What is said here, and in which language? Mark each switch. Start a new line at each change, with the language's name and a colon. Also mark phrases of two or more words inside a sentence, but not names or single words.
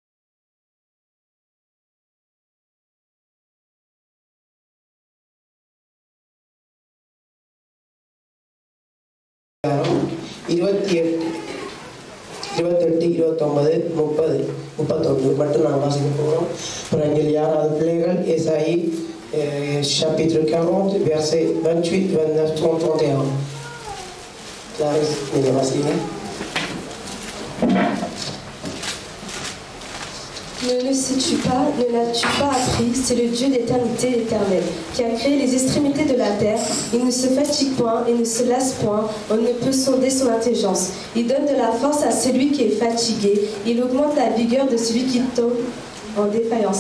Tamil: இருபத்தி 28, 29, 30, 31 மட்டும் நான் வாசிக்க போகிறோம். அப்புறம் இங்கே யாராவது பிள்ளைகள் ஏசாயி
French: chapitre 40, verset 28, 29, 30, 31.
Tamil: Clarisse, நீங்கள் வாசிங்க.
French: Ne le sais-tu pas, ne l'as-tu pas appris, c'est le Dieu d'éternité éternelle, qui a créé les extrémités de la terre. Il ne se fatigue point et ne se lasse point, on ne peut sonder son intelligence. Il donne de la force à celui qui est fatigué, il augmente la vigueur de celui qui tombe en défaillance.